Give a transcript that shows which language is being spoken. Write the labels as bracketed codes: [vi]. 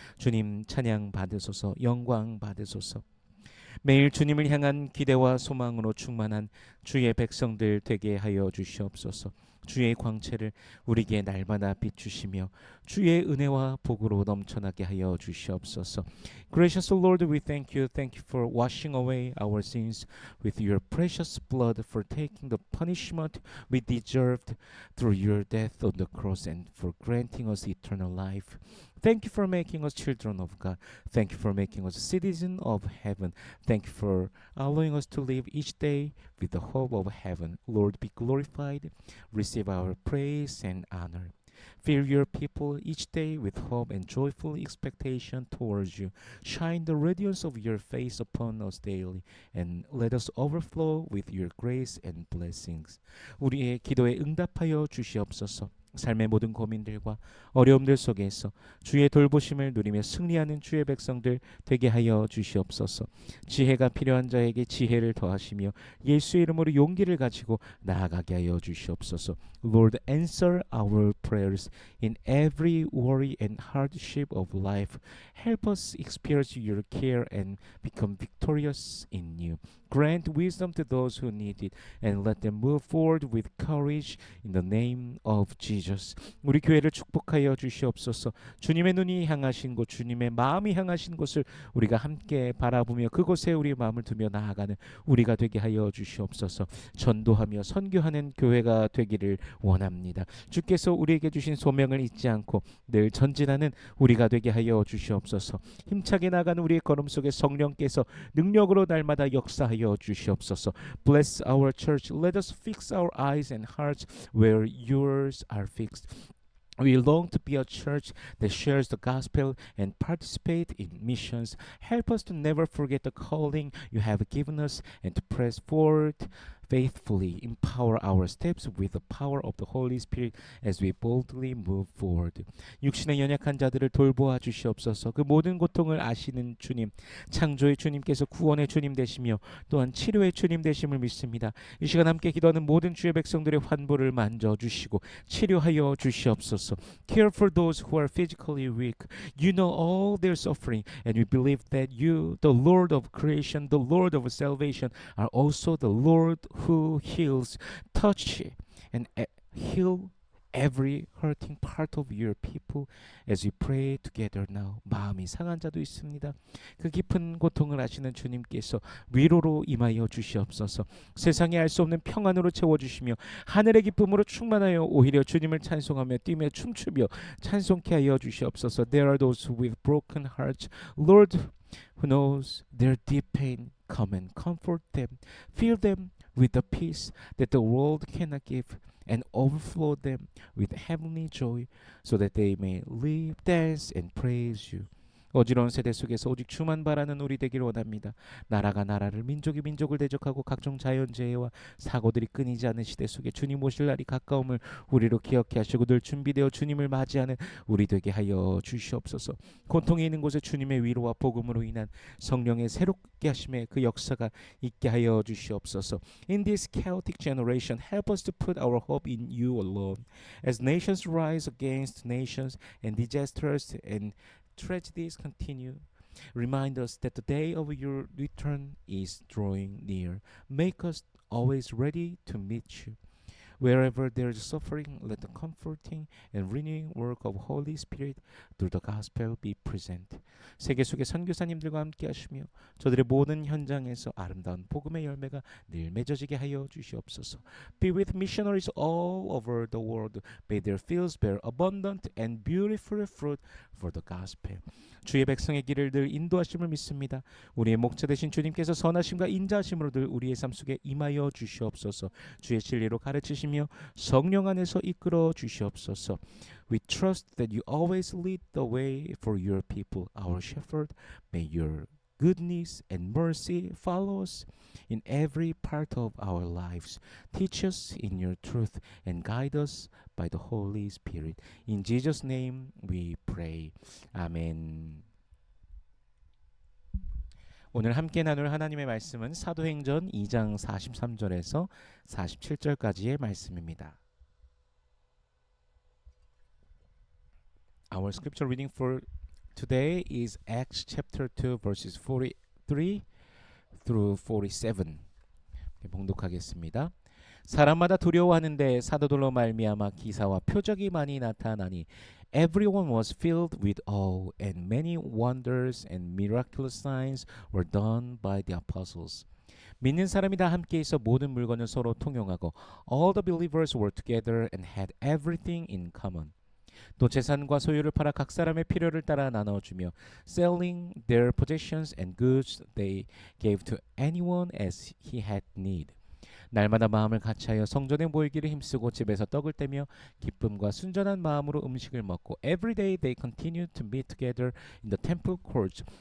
[ko] 주님 찬양 받으소서, 영광 받으소서. 매일 주님을 향한 기대와 소망으로 충만한 주의 백성들 되게 하여 주시옵소서. 주의 광채를 우리에게 날마다 비추시며 주의 은혜와 복으로 넘쳐나게 하여 주시옵소서. [en] Gracious Lord, we thank you for washing away our sins with your precious blood, for taking the punishment we deserved through your death on the cross, and for granting us eternal life. Thank you for making us children of God. Thank you for making us citizens of heaven. Thank you for allowing us to live each day with the hope of heaven. Lord, be glorified. Receive our praise and honor. Fill your people each day with hope and joyful expectation towards you. Shine the radiance of your face upon us daily, and let us overflow with your grace and blessings. [ko] 우리의 기도에 응답하여 주시옵소서. 삶의 모든 고민들과 어려움들 속에서 주의 돌보심을 누리며 승리하는 주의 백성들 되게 하여 주시옵소서. 지혜가 필요한 자에게 지혜를 더하시며 예수의 이름으로 용기를 가지고 나아가게 하여 주시옵소서. [en] Lord, answer our prayers in every worry and hardship of life. Help us experience your care and become victorious in you. Grant wisdom to those who need it, and let them move forward with courage in the name of Jesus. [ko] 우리 교회를 축복하여 주시옵소서. 주님의 눈이 향하신 곳, 주님의 마음이 향하신 곳을 우리가 함께 바라보며 그곳에 우리의 마음을 두며 나아가는 우리가 되게 하여 주시옵소서. 전도하며 선교하는 교회가 되기를 원합니다. 주께서 우리에게 주신 소명을 잊지 않고 늘 전진하는 우리가 되게 하여 주시옵소서. 힘차게 나가는 우리의 걸음 속에 성령께서 능력으로 날마다 역사하여 주시옵소서. [en] Bless our church. Let us fix our eyes and hearts where yours are fixed. We long to be a church that shares the gospel and participate in missions. Help us to never forget the calling you have given us and to press forward faithfully. Empower our steps with the power of the Holy Spirit as we boldly move forward. [ko] 육신의 연약한 자들을 돌보아 주시옵소서. 그 모든 고통을 아시는 주님, 창조의 주님께서 구원의 주님 되시며 또한 치료의 주님 되심을 믿습니다. 이 시간 함께 기도하는 모든 주의 백성들의 환부를 만져주시고 치료하여 주시옵소서. [en] Care for those who are physically weak. You know all their suffering, and we believe that you, the Lord of creation, the Lord of salvation, are also the Lord who heals. Touch and heal every hurting part of your people as we pray together now. [ko] 마음이 상한 자도 있습니다. 그 깊은 고통을 아시는 주님께서 위로로 임하여 주시옵소서. 세상에 알 수 없는 평안으로 채워주시며 하늘의 기쁨으로 충만하여 오히려 주님을 찬송하며 뛰며 춤추며 찬송케 하여 주시옵소서. [en] There are those with broken hearts, Lord, who knows their deep pain. Come and comfort them. Fill them with the peace that the world cannot give, and overflow them with heavenly joy, so that they may live, dance, and praise you. [ko] 어지러운 세대 속에서 오직 주만 바라는 우리 되기를 원합니다. 나라가 나라를, 민족이 민족을 대적하고 각종 자연재해와 사고들이 끊이지 않는 시대 속에 주님 오실 날이 가까움을 우리로 기억해 하시고 늘 준비되어 주님을 맞이하는 우리 되게 하여 주시옵소서. 고통이 있는 곳에 주님의 위로와 복음으로 인한 성령의 새롭게 하심의 그 역사가 있게 하여 주시옵소서. [en] In this chaotic generation, help us to put our hope in you alone. As nations rise against nations and disasters and tragedies continue, remind us that the day of your return is drawing near. Make us always ready to meet you. Wherever there is suffering, let the comforting and renewing work of Holy Spirit through the gospel be present. [ko] 세계 속의 선교사님들과 함께 하시며 저들의 모든 현장에서 아름다운 복음의 열매가 늘 맺어지게 하여 주시옵소서. [en] Be with missionaries all over the world. May their fields bear abundant and beautiful fruit for the gospel. [ko] 주의 백성의 길을 늘 인도하심을 믿습니다. 우리의 목자 되신 주님께서 선하심과 인자하심으로 늘 우리의 삶 속에 임하여 주시옵소서. 주의 진리로 가르치시며 성령 안에서 이끌어 주시옵소서. [en] We trust that you always lead the way for your people, our shepherd. May your goodness and mercy follow us in every part of our lives. Teach us in your truth and guide us by the Holy Spirit. In Jesus' name we pray. 아멘. [ko] 오늘 함께 나눌 하나님의 말씀은 사도행전 2장 43절에서 47절까지의 말씀입니다. [en] Our scripture reading for today is Acts chapter 2 verses 43 through 47. [ko] 봉독하겠습니다. 사람마다 두려워하는데 사도들로 말미암아 기사와 표적이 많이 나타나니 [en] everyone was filled with awe, and many wonders and miraculous signs were done by the apostles. [ko] 믿는 사람이 다 함께 있어 모든 물건을 서로 통용하고 [en] all the believers were together and had everything in common. [ko] 또 재산과 소유를 팔아 각 사람의 필요를 따라 나눠주며 [en] selling their possessions and goods they gave to anyone as he had need. [ko] 날마다 마음을 같이하여 성전에 모이기를 힘쓰고 집에서 떡을 떼며 기쁨과 순전한 마음으로 음식을 먹고 [en] every day they continued to meet together in the temple courts.